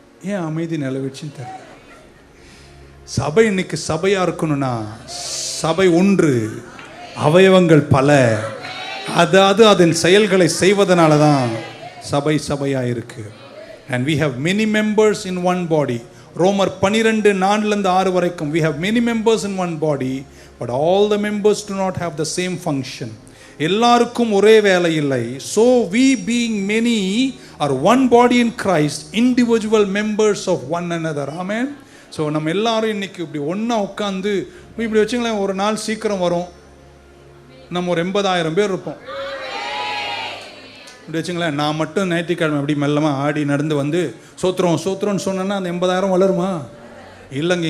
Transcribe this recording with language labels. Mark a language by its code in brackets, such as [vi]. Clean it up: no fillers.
[ta] ஏன் அமைதி நிலவிச்சுன்னு தெரியல. சபை இன்னைக்கு சபையா இருக்கணும்னா சபை ஒன்று, அவயவங்கள் பல. அதாவது அதன் செயல்களை செய்வதனால தான் சபை சபையா இருக்கு. [en] and we have many members in one body. [ta] ரோமர் 12:4-6 வரைக்கும் [en] we have many members in one body but all the members do not have the same function. [ta] எல்லாருக்கும் ஒரே வேலை இல்லை. [en] so we being many are one body in Christ, individual members of one another. amen. [ta] So நம்ம எல்லாரும் இன்னைக்கு இப்படி ஒன்றா உட்காந்து இப்படி வச்சுங்களேன், ஒரு நாள் சீக்கிரம் வரும், நம்ம ஒரு 80,000 பேர் இருப்போம். இப்படி வச்சுங்களேன், நான் மட்டும் ஞாயிற்றுக்கிழமை அப்படி மெல்லமாக ஆடி நடந்து வந்து சோத்திரம் சோத்திரம்னு சொன்னேன்னா அந்த 80,000 வளருமா? இல்லைங்க.